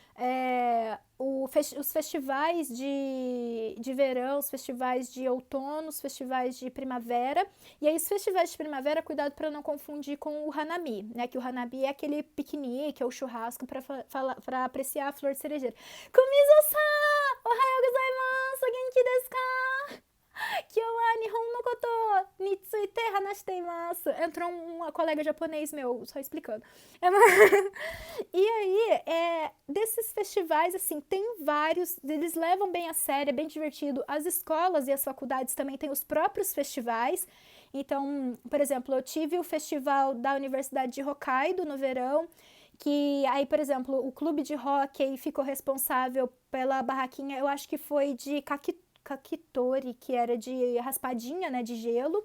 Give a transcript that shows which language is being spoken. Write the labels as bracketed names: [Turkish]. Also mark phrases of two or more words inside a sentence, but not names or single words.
[Portuguese] Os festivais de verão, os festivais de outono, os festivais de primavera. E aí, os festivais de primavera, cuidado para não confundir com o Hanami, né? Que o Hanami é aquele piquenique ou churrasco para apreciar a flor de cerejeira. Kumizo-san! [Japanese] おはようございます！元気ですか？今日は日本のことについて話しています. [Portuguese] Entrou um colega japonês meu, só explicando. E aí, desses festivais, assim, tem vários, eles levam bem a sério, é bem divertido. As escolas e as faculdades também têm os próprios festivais. Então, por exemplo, eu tive o festival da Universidade de Hokkaido no verão, que aí, por exemplo, o clube de hóquei ficou responsável pela barraquinha, eu acho que foi de kakitori, que era de raspadinha, né, de gelo.